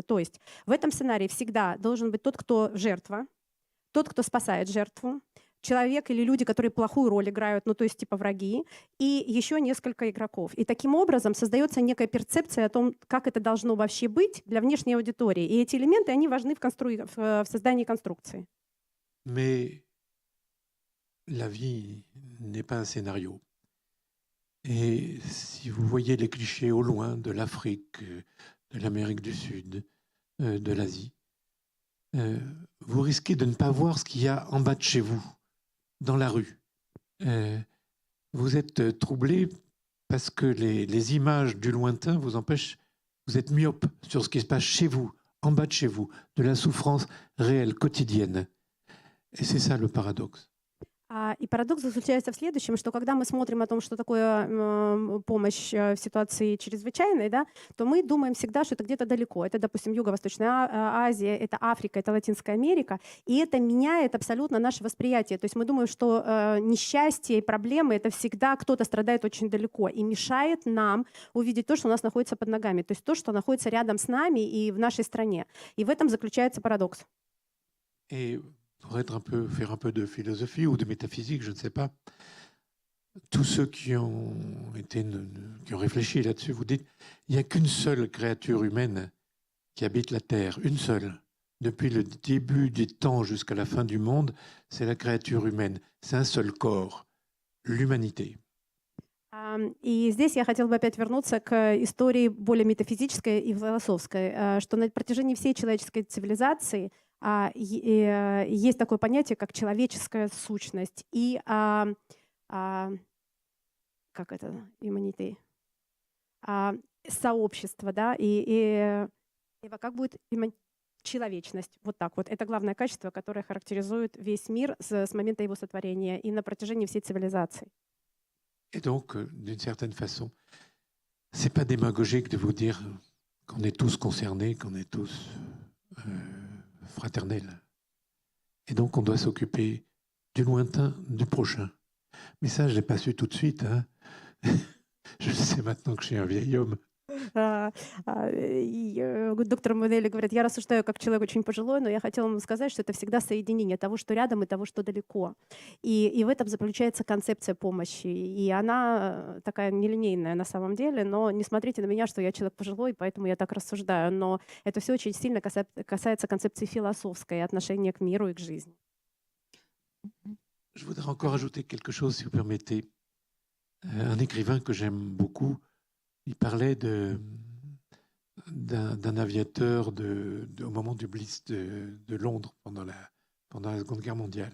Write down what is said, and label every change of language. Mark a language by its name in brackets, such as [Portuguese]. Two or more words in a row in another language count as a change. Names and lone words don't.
[Russian] То есть в этом сценарии всегда должен быть тот, кто жертва, тот, кто спасает жертву, человек или люди, которые плохую роль играют, то есть типа враги, и еще несколько игроков. И таким образом создается некая перцепция о том, как это должно вообще быть для внешней аудитории. И эти элементы, они важны в создании конструкции. [French] Mais la vie n'est pas un scénario. Et si vous voyez les clichés au loin de l'Afrique, de l'Amérique du Sud, de l'Asie, vous risquez de ne pas voir ce qu'il y a en bas de chez vous, dans la rue. Vous êtes troublé parce que les images du lointain vous empêchent, vous êtes myope sur ce qui se passe chez vous, en bas de chez vous, de la souffrance réelle, quotidienne. Et c'est ça le paradoxe. [Russian] И парадокс заключается в следующем, что когда мы смотрим о том, что такое помощь в ситуации чрезвычайной, да, то мы думаем всегда, что это где-то далеко. Это, допустим, Юго-Восточная Азия, это Африка, это Латинская Америка. И это меняет абсолютно наше восприятие. То есть мы думаем, что несчастье и проблемы — это всегда кто-то страдает очень далеко и мешает нам увидеть то, что у нас находится под ногами, то есть то, что находится рядом с нами и в нашей стране. И в этом заключается парадокс. [French] Et pour faire un peu de philosophie ou de métaphysique, je ne sais pas, tous ceux qui ont réfléchi là-dessus, vous dites, il n'y a qu'une seule créature humaine qui habite la Terre, une seule. Depuis le début des temps jusqu'à la fin du monde, c'est la créature humaine. C'est un seul corps, l'humanité. [Russian] И здесь я хотела бы опять вернуться к истории более метафизической и философской, что на протяжении всей человеческой цивилизации есть такое понятие, как человеческая сущность и как это, humanity, сообщество, да, и как будет человечность, вот так вот. Это главное качество, которое характеризует весь мир с момента его сотворения и на протяжении всей цивилизации. [French] Et donc, d'une certaine façon, c'est pas démagogique de vous dire qu'on est tous concernés, qu'on est tous fraternels. Et donc, on doit s'occuper du lointain, du prochain. Mais ça, je l'ai pas su tout de suite. Hein. Je le sais maintenant que je suis un vieil homme. [Russian] Доктор Эммануэль говорит, я рассуждаю как человек очень пожилой, но я хотела вам сказать, что это всегда соединение того, что рядом, и того, что далеко. И в этом заключается концепция помощи. И она такая нелинейная на самом деле, но не смотрите на меня, что я человек пожилой, поэтому я так рассуждаю. Но это все очень сильно касается концепции философской, отношения к миру и к жизни. [French] Je voudrais encore ajouter quelque chose, si vous permettez. Un écrivain que j'aime beaucoup, il parlait d'un aviateur au moment du Blitz de Londres pendant la Seconde Guerre mondiale.